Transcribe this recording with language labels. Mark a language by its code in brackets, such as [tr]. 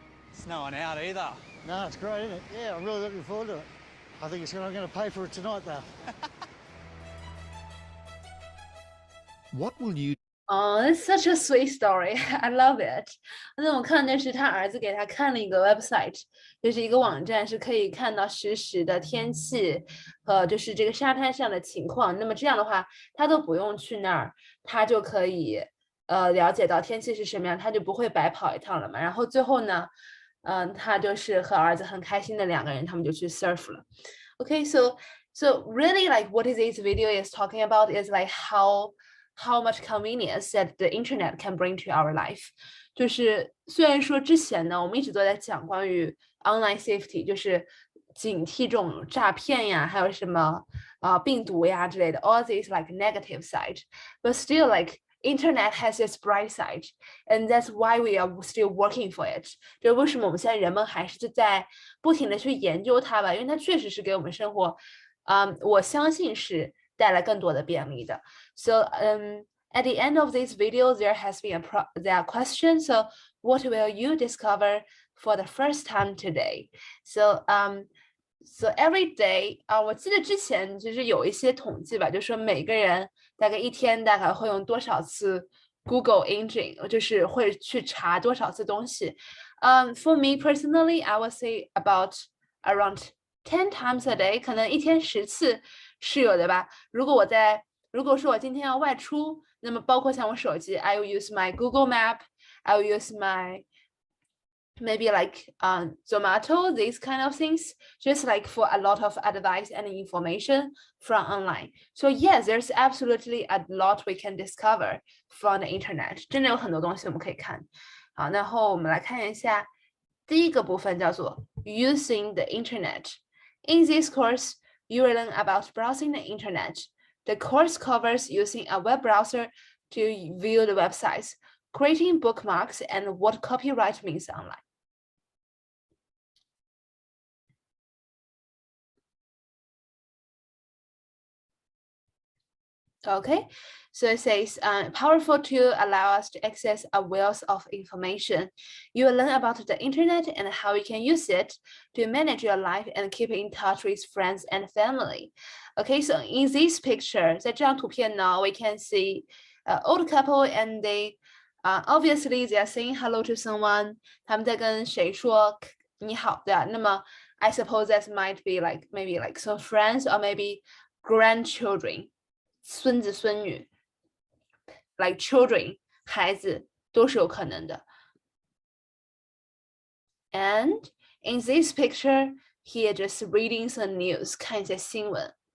[en] It's no one out either. No, it's great, isn't it? Yeah, I'm really looking forward to it. I think I'm going to pay for it tonight, though. What will you Oh, it's such a sweet story. I love it. [zh] 那我看的是他儿子给他看了一个 website，就是一个网站，是可以看到实时的天气和就是这个沙滩上的情况。那么这样的话，他都不用去那儿，他就可以了解到天气是什么样，他就不会白跑一趟了嘛。然后最后呢，他就是和儿子很开心的两个人，他们就去 surf 了。 [en] Okay, so really like what this video is talking about is like how much convenience that the internet can bring to our life。 [zh] 就是虽然说之前呢，我们一直都在讲关于 online safety， 就是警惕这种诈骗呀，还有什么病毒呀之类的 [en] all these like negative side, but still like internet has its bright side, and that's why we are still working for it。 [zh] 就为什么我们现在人们还是在不停的去研究它吧，因为它确实是给我们生活我相信是带来更多的便利的。 [en] So at the end of this video there has been a question, so what will you discover for the first time today? So every day [zh] 我记得之前就是有一些统计吧，就是说每个人大概一天大概会用多少次 Google Engine， 就是会去查多少次东西。 [en] For me personally, I would say about around 10 times a day， [zh] 可能一天10次是有的吧。如果说我今天要外出，那么包括像我手机 [en] I will use my Google Map, I will use my maybe like Zomato, these kind of things, just like for a lot of advice and information from online. So yes, there's absolutely a lot we can discover from the internet. [zh] 真的有很多东西我们可以看。好，然后我们来看一下第一个部分叫做 using the internet. [en] In this course, you will learn about browsing the internet. The course covers using a web browser to view the websites, creating bookmarks, and what copyright means online. Okay, so it says powerful tool allow us to access a wealth of information. You will learn about the internet and how you can use it to manage your life and keep in touch with friends and family. Okay, so in this picture, [zh] 在这张图片呢 [en] we can see old couple and they obviously they are saying hello to someone. [zh] 他们在跟谁说你好的？ [en] 那么 I suppose that might be like maybe like some friends or maybe grandchildren. [zh] 孙子孙女 [en] like children [zh] 孩子都是有可能的 [en] and in this picture here just reading some news [zh] 看一些新闻